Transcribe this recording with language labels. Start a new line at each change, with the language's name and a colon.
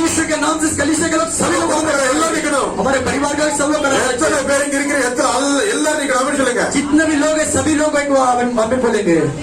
Hindi: यीशु के नाम से इस कलीसिया के लोग सभी लोग वहाँ पर हैं।
Tamil: எல்லாரும் நிக்கணும்.
Hindi: हमारे परिवार का सब लोग
Tamil: எத்தனை பேர் இங்க இருக்கிற எல்லாரும் நிக்கணும். ஆமென் சொல்லுங்க.
Hindi: जितने भी लोग हैं सभी लोग एक आमीन बोलेंगे।